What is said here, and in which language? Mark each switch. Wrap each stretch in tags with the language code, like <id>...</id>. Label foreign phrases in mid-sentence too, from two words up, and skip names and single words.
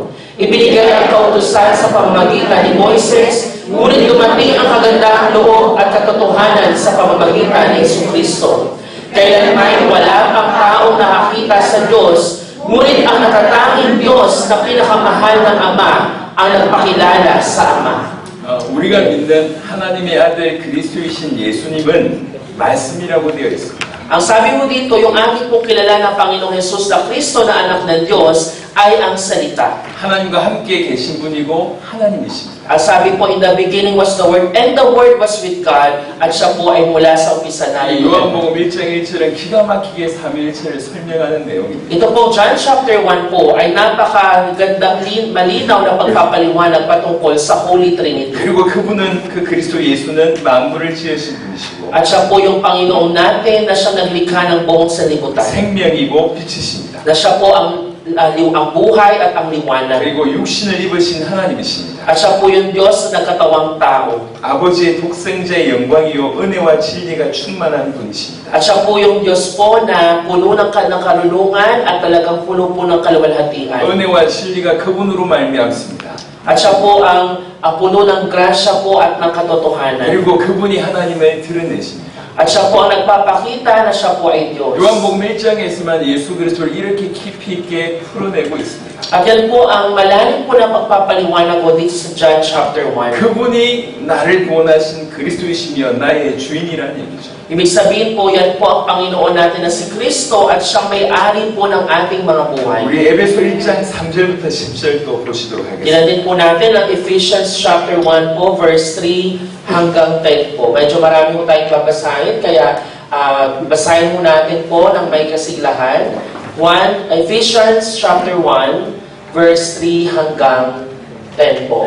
<tl>Ibinigay ang kautusan sa pamamagitan ni Moises, ngunit dumating ang kagandahang loob at katotohanan sa pamamagitan ni Jesucristo. Kailanman wala pang taong nakakita sa Diyos, ngunit ang natatanging Diyos na pinakamahal ng Ama ang nagpakilala sa Ama.</tl> <ko>우리가 믿는 하나님의 아들 그리스도이신 예수님은 말씀이라고 되어 있습니다.</ko> <tl>Ang sabi mo dito, yung ating pong kilala ng Panginoong Jesus na Kristo na anak ng Diyos ay ang salita.</tl> <ko>하나님과 함께 계신 분이고 하나님이십니다.</ko> <tl>Ang sabi po,</tl> <en>in the beginning was the Word, and the Word was with God,</en> <tl>at siya po ay mula sa umpisa na</tl> <ko>이 요한복음 1장 1절은 기가 막히게 삼위일체를 설명하는 내용입니다.</ko> <tl>Ito po,</tl> <en>John chapter 1</en> <tl>po, ay napakagandang malinaw na pagpapaliwanag patungkol sa</tl> <en>Holy Trinity.</en> <ko>그리고 그분은 그 그리스도 예수는 만물을 지으신 분이시고</ko> <tl>At siya po yung Panginoon natin na siyang naglikha ng buong sanlibutan.</tl> <ko>생명이고 빛이십니다.</ko> <tl>Na siya po ang buhay at ang liwanag.</tl> <ko>그리고 육신을 입으신 하나님이십니다.</ko> <tl>At siya po yung Diyos na nagkatawang tao.</tl> <ko>아버지의 독생자의 영광이요 은혜와 진리가 충만한 분이십니다.</ko> <tl>At siya po yung Diyos po na puno ng karunungan at talagang puno po ng kaluwalhatian.</tl> <ko>은혜와 진리가 그분으로 말미암습니다.</ko> <tl>At siya po ang puno ng grasya po at ng katotohanan.</tl> <ko>그리고 그분이 하나님을 드러내십니다.</ko> <tl>At siya po ang nagpapakita na siya po ay Diyos.</tl> <ko>요한복음 1장에서만 예수 그리스도를 이렇게 깊이 있게 풀어내고 있습니다.</ko> <tl>At yan po ang malalim po na pagpapaliwanag ko dito sa</tl> <en>John chapter 1.</en> <ko>그분이 나를 구원하신 그리스도이시며 나의 주인이라는 얘기죠.</ko> <tl>Ibig sabihin po, yan po ang Panginoon natin na si Kristo at siyang may-ari po ng ating mga buhay.</tl> <ko>우리 에베소 1장 3절부터 10절도 보시도록 하겠습니다.</ko> <tl>Kinandin po natin ang</tl> <en>Ephesians chapter 1</en> <tl>po, verse 3 hanggang 10 po. Medyo marami po tayong babasahin, kaya basahin mo natin po ng may kasiglahan.</tl> <en>Ephesians chapter 1,</en> <tl>verse 3 hanggang 10 po.</tl>